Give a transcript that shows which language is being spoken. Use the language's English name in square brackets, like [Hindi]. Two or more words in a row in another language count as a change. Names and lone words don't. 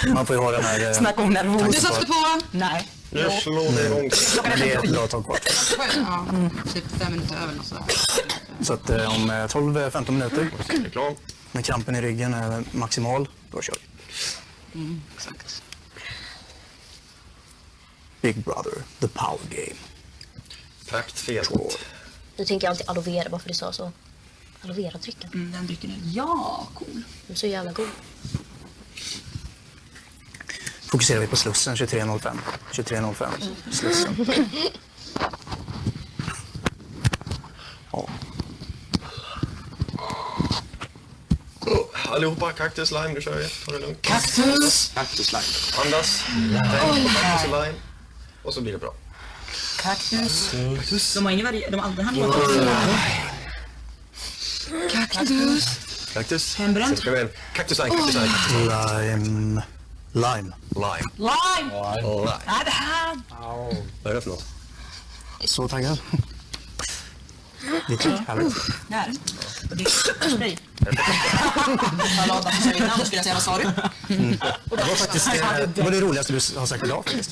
[Swedish] Man får ju ha den här... Snacka om nervos. Du satte på! Nej. Nu slår det igång. Men det är ett bra tag kvar. Ja, typ 5 minuter över eller sådär. Så att om 12-15 minuter, Reklam. när krampen i ryggen är maximal, då kör vi. Exakt. Big Brother, the power game. Pakt fel. Du tänker alltid aloe vera bara för du sa så. aloe vera-drycken. Den drycken är... Ja, cool. Den är så jävla god. Fokuserar vi på Slussen 23.05. 23.05. Slussen. Ja. Allihopa, kaktus, lime, nu kör vi. Ta det lugnt. Kaktus. Kaktus, lime. Andas. Tänk på kaktus och lime. Och så blir det bra. Kaktus. De har ingen varje... De har aldrig handlat. Kaktus. Kaktus. Hembränt. Sen ska vi kaktus, lime, kaktus, lime. Lime. Lime. Lime! Lime. Nej, det här! Vad är det för något? Så taggad. Det är härligt. Där. Och det är spray. Hallå, varför ska vi vinna? Skulle jag säga, vad sa du? Det var faktiskt det var det roligaste du har sagt idag faktiskt.